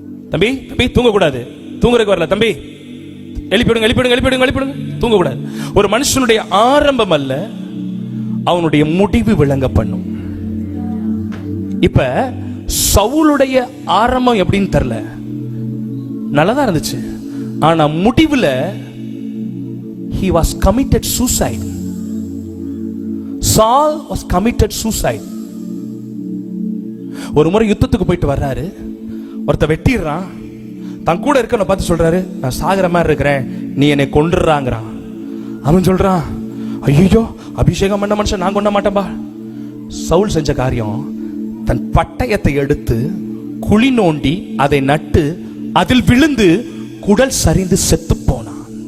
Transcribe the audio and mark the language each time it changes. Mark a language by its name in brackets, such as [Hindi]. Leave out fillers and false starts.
[Tamil] தம்பி தம்பி தூங்க கூடாது, தூங்குறதுக்கு வரல தம்பி, எழுப்பிடுங்க, தூங்க கூடாது. ஒரு மனுஷனுடைய ஆரம்பம் அல்ல, அவனுடைய முடிவு விளங்க பண்ணும். இப்ப சவுலுடைய ஆரம்பம் எப்படின்னு தெரியல, நல்லதா இருந்துச்சு. [English] ஆனா முடிவுல he was committed suicide. Saul was committed suicide. [Tamil] ஒரு முறை யுத்தத்துக்கு போயிட்டு வர்றாரு, ஒருத்த வெட்டிடுறான், தன் கூட இருக்கவனை பார்த்து சொல்றாரு, நான் சாகிற மாதிரி இருக்கிறேன், நீ என்னை கொன்றுறாங்கிறான். அவன் சொல்றான், ஐயோ அபிஷேகம் பண்ண மனுஷன் நான் கொண்ட மாட்டேன்பா. சவுல் செஞ்ச காரியம், தன் பட்டயத்தை எடுத்து குழி நோண்டி அதை நட்டு அதில் விழுந்து குடல் சரிந்து செத்து போனான்.